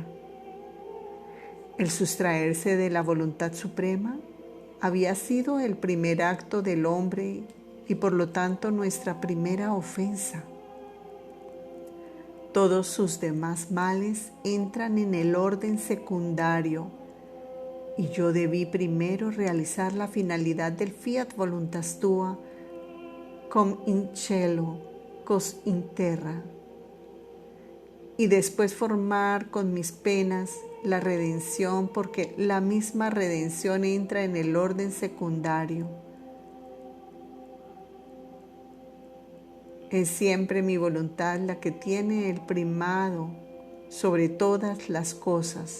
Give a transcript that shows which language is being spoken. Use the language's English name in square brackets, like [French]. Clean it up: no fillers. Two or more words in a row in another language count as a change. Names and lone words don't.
[Spanish] El sustraerse de la voluntad suprema había sido el primer acto del hombre y por lo tanto nuestra primera ofensa. Todos sus demás males entran en el orden secundario y yo debí primero realizar la finalidad del [Latin] fiat voluntas tua cum in cielo, cos in terra, [Spanish] y después formar con mis penas la redención, porque la misma redención entra en el orden secundario. Es siempre mi voluntad la que tiene el primado sobre todas las cosas.